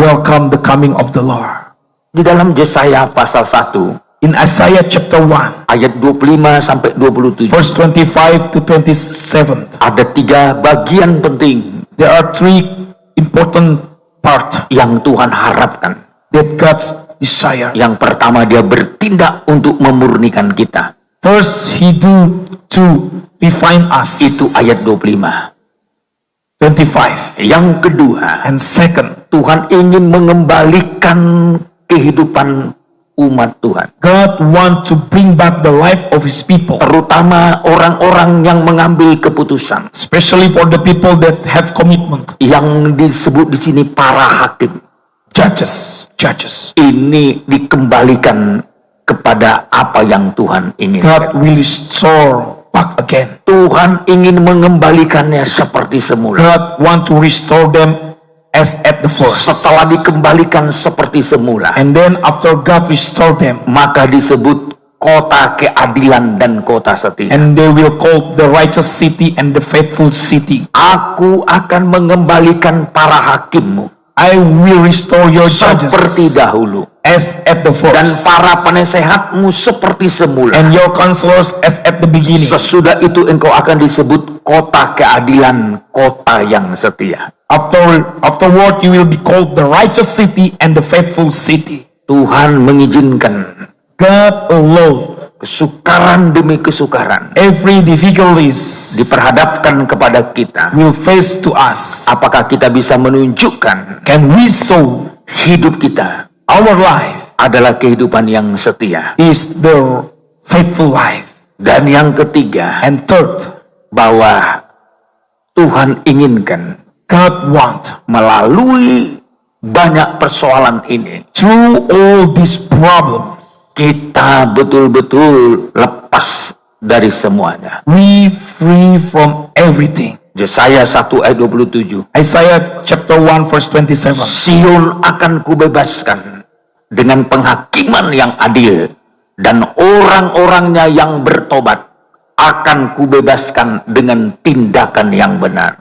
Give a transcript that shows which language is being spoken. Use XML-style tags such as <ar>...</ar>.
<en>welcome the coming of the Lord.</en> <id>Di dalam Yesaya pasal 1</id> <en>In Isaiah chapter 1,</en> <id>ayat 25 sampai 27</id> <en>verse 25 to 27,</en> <id>ada 3 bagian penting</id> <en>there are 3 important parts</en> <id>yang Tuhan harapkan.</id> <en>that God's desire.</en> <id>Yang pertama, dia bertindak untuk memurnikan kita.</id> <en>First, He do to refine us.</en> <id>Itu ayat 25. 25. Yang kedua,</id> <en>And second,</en> <id>Tuhan ingin mengembalikan kehidupan umat Tuhan.</id> <en>God wants to bring back the life of His people,</en> <id>Terutama orang-orang yang mengambil keputusan.</id> <en>especially for the people that have commitment.</en> <id>Yang disebut di sini para hakim.</id> <en>Judges.</en> <id>Ini dikembalikan kepada apa yang Tuhan inginkan.</id> <en>God will restore back again.</en> <id>Tuhan ingin mengembalikannya seperti semula.</id> <en>God want to restore them as at the first.</en> <id>Setelah dikembalikan seperti semula,</id> <en>And then after God restore them,</en> <id>maka disebut kota keadilan dan kota setia.</id> <en>and they will call the righteous city and the faithful city.</en> <id>Aku akan mengembalikan para hakimmu</id> <en>I will restore your judges</en> <id>seperti dahulu,</id> <en>as at the</en> <id>dan</id> <en>first,</en> <id>para penasehatmu seperti semula.</id> <en>and your counselors as at the beginning.</en> <id>Sesudah itu engkau akan disebut kota keadilan, kota yang setia.</id> <en>Afterward, you will be called the righteous city and the faithful city.</en> <id>Tuhan mengizinkan</id> <en>God alone,</en> <id>kesukaran demi kesukaran</id> <en>every difficulties</en> <id>diperhadapkan kepada kita.</id> <en>will face to us.</en> <id>Apakah kita bisa menunjukkan</id> <en>Can we show</en> <id>hidup kita</id> <en>our life</en> <id>adalah kehidupan yang setia?</id> <en>is the faithful life?</en> <id>Dan yang ketiga,</id> <en>And third,</en> <id>bahwa Tuhan inginkan</id> <en>God want</en> <id>melalui banyak persoalan ini,</id> <en>through all these problems,</en> <id>kita betul-betul lepas dari semuanya.</id> <en>we free from everything.</en> <id>Yesaya 1 ayat 27.</id> <en>Isaiah chapter 1 verse 27.</en> <id>Sion akan kubebaskan dengan penghakiman yang adil, dan orang-orangnya yang bertobat akan kubebaskan dengan tindakan yang benar.</id>